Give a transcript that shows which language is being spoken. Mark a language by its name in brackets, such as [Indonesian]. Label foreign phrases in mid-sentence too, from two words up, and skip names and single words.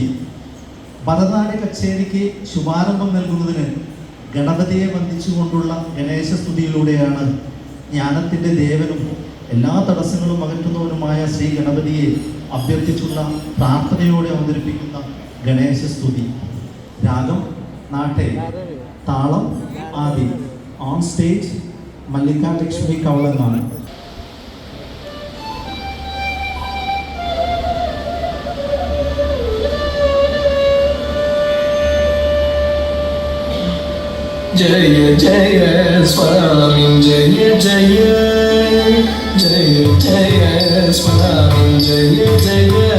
[Malayalam] ഭരതനാട്യ കച്ചേരിക്ക് ശുഭാരംഭം നൽകുന്നതിന് ഗണപതിയെ വന്ദിച്ചുകൊണ്ടുള്ള ഗണേശസ്തുതിയിലൂടെയാണ് ജ്ഞാനത്തിൻ്റെ ദേവനും എല്ലാ തടസ്സങ്ങളും അകറ്റുന്നവനുമായ ശ്രീ ഗണപതിയെ അഭ്യർത്ഥിച്ചുള്ള പ്രാർത്ഥനയോടെ അവതരിപ്പിക്കുന്ന ഗണേശസ്തുതി. രാഗം നാട്ടെ, താളം ആദി. [English] on stage [Malayalam] മല്ലിക ലക്ഷ്മി കവളനാണ്. [Hindi] जय जय स्वामी जय जय जय जय स्वामी जय जय